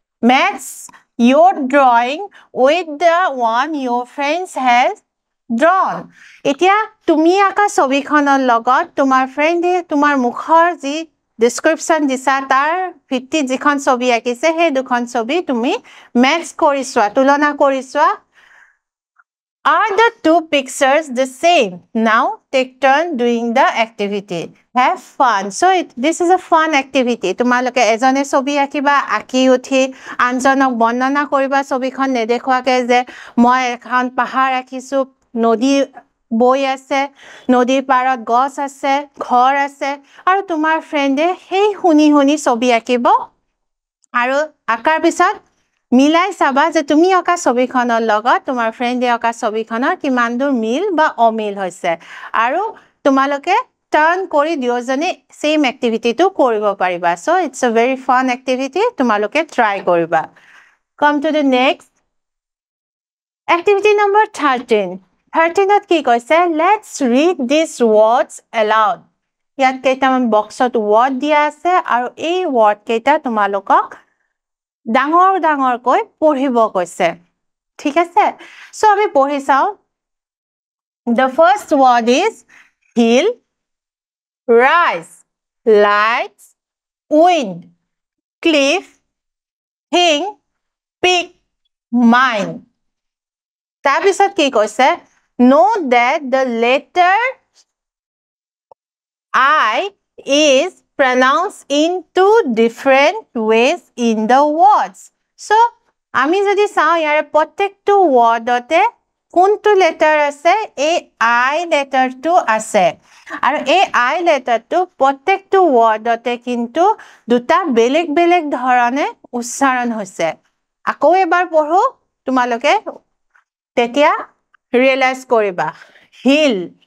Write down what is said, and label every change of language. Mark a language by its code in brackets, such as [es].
[en] match your drawing with the one your friends has drawn [as] এতিয়া তুমি আঁকা ছবিখনৰ লগত তোমাৰ ফ্ৰেণ্ডে তোমাৰ মুখৰ যি description দিছা তাৰ ভিত্তিত যিখন ছবি আঁকিছে সেই দুখন ছবি তুমি match কৰি চোৱা তুলনা কৰি চোৱা [en] Are the two pictures the same? Now take turn doing the activity. Have fun. So this is a fun activity. [as] তোমালোকে এজনে ছবি আঁকিবা আঁকি উঠি আনজনক বৰ্ণনা কৰিবা ছবিখন নেদেখুৱাকে যে মই এখন পাহাৰ আঁকিছো নদী বৈ আছে নদীৰ পাৰত গছ আছে ঘৰ আছে আৰু তোমাৰ ফ্ৰেণ্ডে সেই শুনি ছবি আঁকিব আৰু আঁকাৰ পিছত মিলাই চাবা যে তুমি অকা ছবিখনৰ লগত তোমাৰ ফ্ৰেণ্ডে অকা ছবিখনৰ কিমান দূৰ মিল বা অমিল হৈছে আৰু তোমালোকে টাৰ্ন কৰি দুজনে সেম এক্টিভিটিটো কৰিব পাৰিবা [en] so it's a very fun activity [as] তোমালোকে ট্ৰাই কৰিবা [en] come to the next activity number [as] 13 13ত কি কৈছে [en] let's read these words aloud [as] ইয়াত কেইটামান বক্সত word দিয়া আছে আৰু এই word কেইটা তোমালোকক ডাঙৰ ডাঙৰ কৈ পঢ়িব কৈছে ঠিক আছে সো আমি পঢ়ি চাও [en] the first word is hill rise lights wind cliff hing pick mine [as] তাৰপিছত কি কৈছে [en] note that the letter I is pronounced in two different ways in the words. [as] So, আমি যদি চাও ইয়াৰে প্ৰত্যেকটো wordতে কোনটো letter আছে এই I letterটো আছে আৰু এই I letterটো প্ৰত্যেকটো wordতে কিন্তু দুটা বেলেগ বেলেগ ধৰণে উচ্চাৰণ হৈছে আকৌ এবাৰ পঢ়ো তোমালোকে তেতিয়া ৰিয়েলাইজ কৰিবা hill